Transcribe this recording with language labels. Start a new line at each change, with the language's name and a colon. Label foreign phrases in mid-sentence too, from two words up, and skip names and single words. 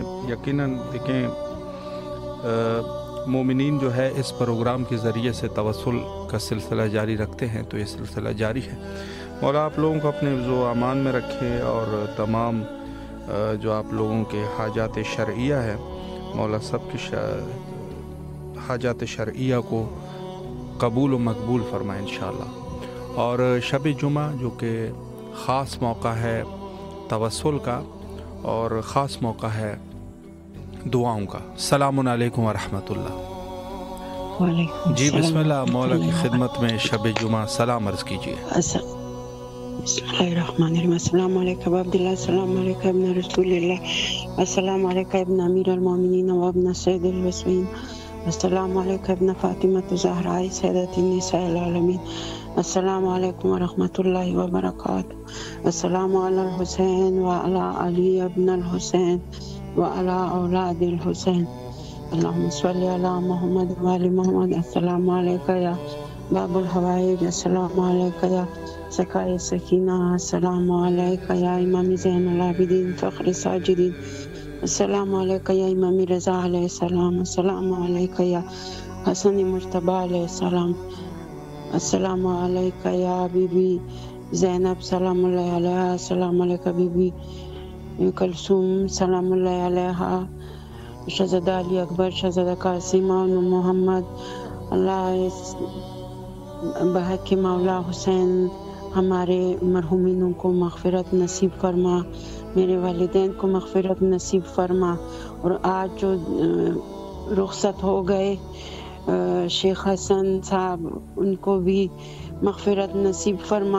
Urdu: یقیناً دیکھیں مومنین جو ہے اس پروگرام کے ذریعے سے توسل کا سلسلہ جاری رکھتے ہیں، تو یہ سلسلہ جاری ہے، مولا آپ لوگوں کو اپنے حفظ و امان میں رکھے، اور تمام جو آپ لوگوں کے حاجات شرعیہ ہے مولا سب کی حاجات شرعیہ کو قبول و مقبول فرمائے انشاءاللہ۔ اور شب جمعہ جو کہ ख़ास موقع ہے توسل کا اور خاص موقع ہے دعاؤں کا.
Arabic: سلام عليكم ورحمة الله.
Urdu: جی بسم اللہ، مولا کی خدمت میں شب جمعہ سلام عرض کیجیے.
Arabic: بسم الله الرحمن الرحيم. السلام عليكم عبد الله، السلام عليكم ابن رسول الله، السلام عليكم ابن أمير المؤمنين وابن سيد الوصيين، السلام عليكم ابن فاطمة الزهراء سيدة نساء العالمين، السلام عليكم ورحمة الله وبركاته، السلام على الحسين وعلى علي بن الحسين وعلى أولاد الحسين، اللهم صل على محمد وآل محمد. السلام عليك يا باب الحوائج، السلام عليك يا ساقي سكينة، السلام عليك يا إمام زين العابدين فخر ساجدين، السلام عليك يا إمام رضا عليه السلام, السلام عليك يا حسن مجتبى عليه السلام, السلام عليك يا بيبي زينب سلام الله عليها، السلام عليك بيبي كلثوم سلام الله عليها,
Urdu: شہزادہ علی اکبر، شہزادہ قاسم اور محمد، اللہ بحق کے مولا حسین ہمارے مرحومینوں کو مغفرت نصیب فرما، میرے والدین کو مغفرت نصیب فرما. اور آج جو رخصت ہو گئے شیخ حسن صاحب، ان کو بھی مغفرت نصیب فرما.